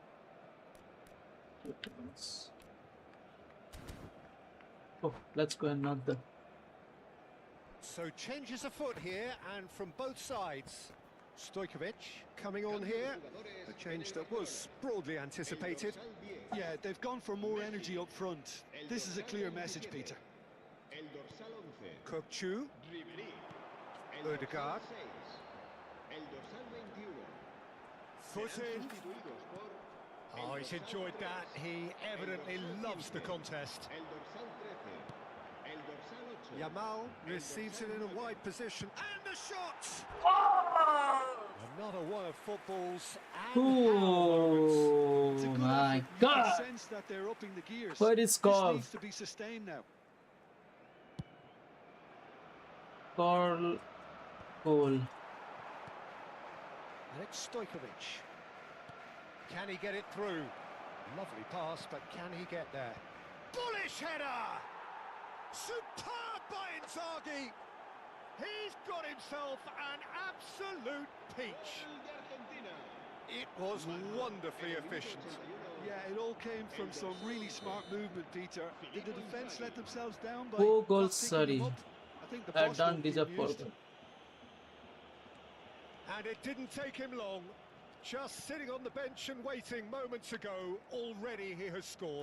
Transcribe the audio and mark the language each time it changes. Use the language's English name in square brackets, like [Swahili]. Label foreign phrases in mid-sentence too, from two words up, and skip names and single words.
[English] 2 points. Oh, let's go another. So changes afoot here, and from both sides. Stojkovic coming on here. A change that was broadly anticipated. Yeah, they've gone for more energy up front. This is a clear message, Peter. [Spanish] El dorsal 11. Kokchu, Ribery. El Ødegaard. dorsal 6. El dorsal 21. [English] Foot [Spanish] Serán [English] in. [Spanish] sustituidos por [English] Oh, he's enjoyed that. He evidently loves the contest. [Spanish] el dorsal 13. El dorsal 8. [English] Yamal receives it in a wide position. And the shot! Another one of football's and It's a Oh good my effort. You can god! sense that they're upping the gears. What is This called? needs to be sustained now. Goal. Goal. And it's Stojkovic. Can he get it through? Lovely pass, but can he get there? Bullish header! Superb by Inzaghi! He's got himself an absolute peach. [Spanish] Gol de Argentina. [English] It was wonderfully efficient. Yeah, it all came from some really smart movement, Peter. Did the defence let themselves down by 4 goals, not picking them sorry. up? I think the I boss don't won't be deserve 4 amused. goals. And it didn't take him long. Just sitting on the bench and waiting moments ago, already he has scored.